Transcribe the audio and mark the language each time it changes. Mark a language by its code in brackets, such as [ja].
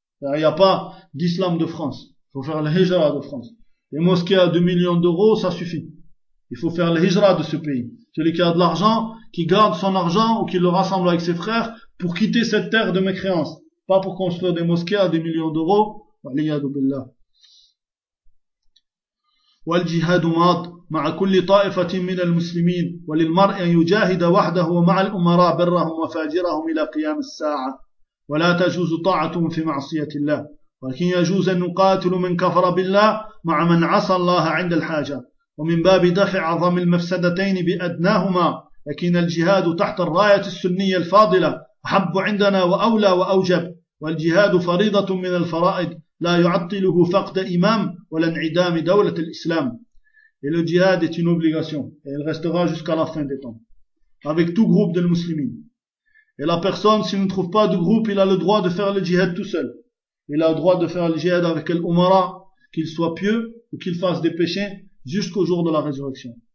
[fr] Il n'y a pas d'islam de France. Il faut faire le hijra de France. Les mosquées à 2 millions d'euros, ça suffit. Il faut faire le hijra de ce pays. Celui qui a de l'argent, qui garde son argent ou qui le rassemble avec ses frères pour quitter cette terre de mécréance. Pas pour construire des mosquées à 2 millions d'euros. [ar] Waliyadu billah. Wal jihadu mad. مع كل طائفة من المسلمين وللمرء أن يجاهد وحده ومع الأمراء برهم وفاجرهم إلى قيام الساعة ولا تجوز طاعتهم في معصية الله ولكن يجوز أن نقاتل من كفر بالله مع من عصى الله عند الحاجة ومن باب دفع عظم المفسدتين بأدناهما لكن الجهاد تحت الراية السنية الفاضلة أحب عندنا وأولى وأوجب والجهاد فريضة من الفرائض لا يعطله فقد إمام ولا انعدام دولة الإسلام. [fr] Et le djihad est une obligation, et elle restera jusqu'à la fin des temps, avec tout groupe de musulmans. Et la personne, s'il ne trouve pas de groupe, il a le droit de faire le djihad tout seul. Il a le droit de faire le djihad avec l'umara, qu'il soit pieux ou qu'il fasse des péchés, jusqu'au jour de la résurrection.